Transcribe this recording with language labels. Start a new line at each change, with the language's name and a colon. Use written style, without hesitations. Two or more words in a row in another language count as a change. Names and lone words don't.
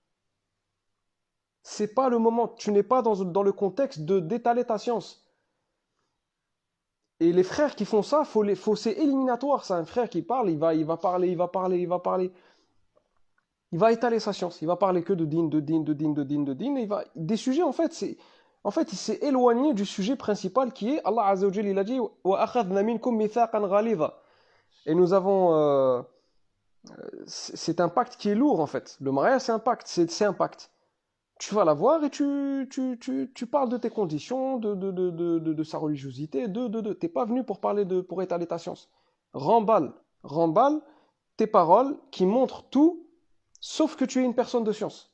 French: C'est pas le moment. Tu n'es pas dans le contexte de d'étaler ta science. Et les frères qui font ça, c'est éliminatoire. C'est un frère qui parle, il va parler, il va parler, il va parler. Il va étaler sa science. Il va parler que de din, de din, de din, de din, de din. Et des sujets, en fait, il s'est éloigné du sujet principal qui est,
Arabic: الله عز وجل,
French: il a dit,
Arabic: وأخذن منكم ميثاقا غليظا.
French: Et nous avons, c'est un pacte qui est lourd, en fait. Le mariage, c'est un pacte, c'est un pacte. Tu vas la voir et tu parles de tes conditions, de sa religiosité, T'es pas venu pour pour étaler ta science. Remballe, remballe tes paroles qui montrent tout, sauf que tu es une personne de science.